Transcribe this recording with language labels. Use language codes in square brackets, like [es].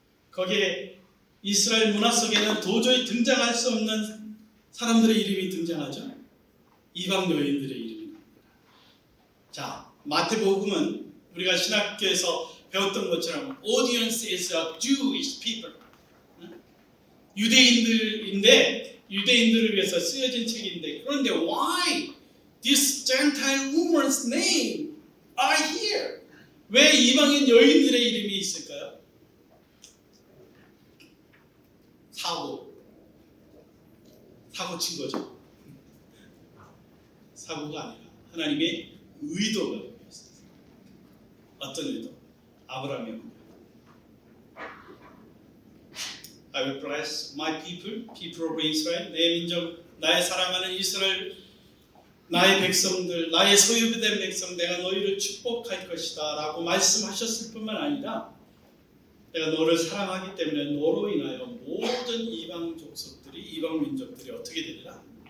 [ko] 거기에 이스라엘 문화 속에는 도저히 등장할 수 없는 사람들의 이름이 등장하죠. 이방 여인들의 이름이 나옵니다. 자, 마태복음은 우리가 신학교에서 배웠던 것처럼 [en] audience is a Jewish people. [ko] 유대인들인데 유대인들을 위해서 쓰여진 책인데 그런데 [en] why this Gentile woman's name are here? [ko] 왜 이방인 여인들의 이름이 있을까요? 사고 친 거죠. 사고가 아니라 하나님의 의도가 있었어요. 어떤 의도? 아브라함의 의도. [en] I will bless my people, people of Israel. [ko] 내 민족, 나의 사랑하는 이스라엘, 나의 백성들, 나의 소유된 백성, 내가 너희를 축복할 것이다 라고 말씀하셨을 뿐만 아니라 내가 너를 사랑하기 때문에 너로 인하여 모든 이방 족속들이, 이방 민족들이 어떻게 되리라?